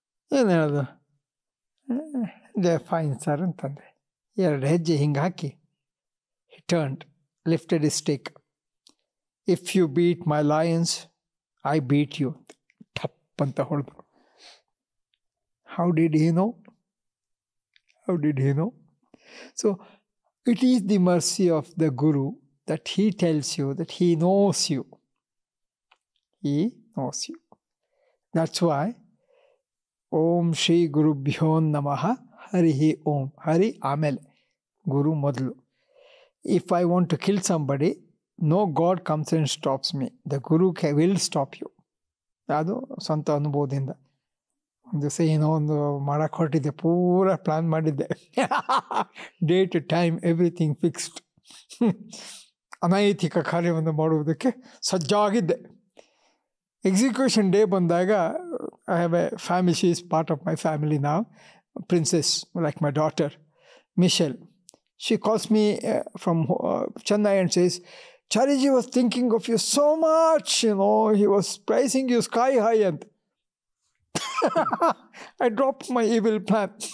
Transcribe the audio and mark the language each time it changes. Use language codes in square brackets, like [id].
[kn] ಏನು ಹೇಳೋದು, [en] they fine sir [kn] ಅಂತಂದೆ. 2 ಹೆಜ್ಜೆ ಹಿಂಗೆ ಹಾಕಿ [en] Turned, lifted his stick. If you beat my lions I beat you [kn] ಅಂತ ಟಪ್ ಅಂತ ಹೊಡೆದ್ರು. [en] How did he know? How did he know? So it is the mercy of the Guru that he tells you that he knows you. He knows you. That's why [sa] Om Shri Gurubhyo Namaha Harihi Om. [kn] Hari Amele. Guru Modlu. [en] If I want to kill somebody, no God comes and stops me. The Guru will stop you. [kn] ಅದು ಸ್ವಂತ ಅನುಭವದಿಂದ. ಒಂದು ದಿವಸ ಏನೋ ಒಂದು ಮಾಡೋಕ್ಕೆ ಹೊರಟಿದ್ದೆ, ಪೂರ plan ಮಾಡಿದ್ದೆ, [en] Date time everything fixed. [kn] ಅನೈತಿಕ ಕಾರ್ಯವನ್ನು ಮಾಡುವುದಕ್ಕೆ ಸಜ್ಜಾಗಿದ್ದೆ. [en] Execution day ಬಂದಾಗ, I have a family, she is part of my family now, princess like my daughter Michelle. She calls me from Chennai and says, Chariji was thinking of you so much, he was praising you sky high. And I dropped my evil plan.